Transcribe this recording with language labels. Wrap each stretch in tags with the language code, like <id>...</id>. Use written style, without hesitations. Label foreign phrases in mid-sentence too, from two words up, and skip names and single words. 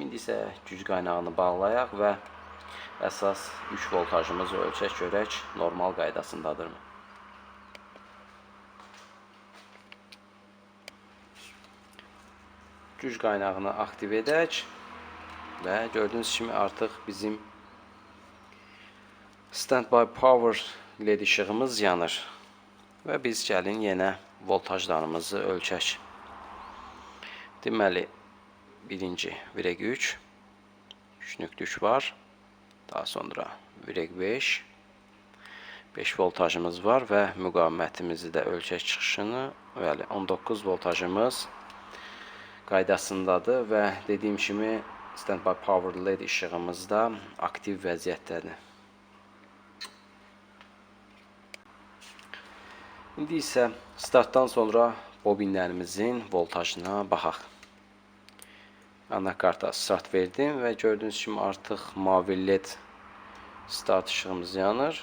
<az>İndi isə güc qaynağını bağlayaq və əsas 3 voltajımızı ölçək görək, normal qaydasındadırmı? Güc qaynağını aktiv edək və gördüyünüz kimi artıq bizim</az> <en>standby power</en> <az>led işığımız yanır və biz gəlin yenə voltajlarımızı ölçək. Deməli, birinci virək 3, 3.3 var, daha sonra virək 5, 5 voltajımız var və müqavimətimizi də ölçək çıxışını, bəli, 19 voltajımız qaydasındadır və dediyim kimi</az> <en>standby power</en> <az>led işığımız da aktiv vəziyyətdədir. İndi isə startdan sonra bobinlərimizin voltajına baxaq. Anakarta start verdim və gördüyünüz kimi artıq mavi led start işığımız yanır.</az>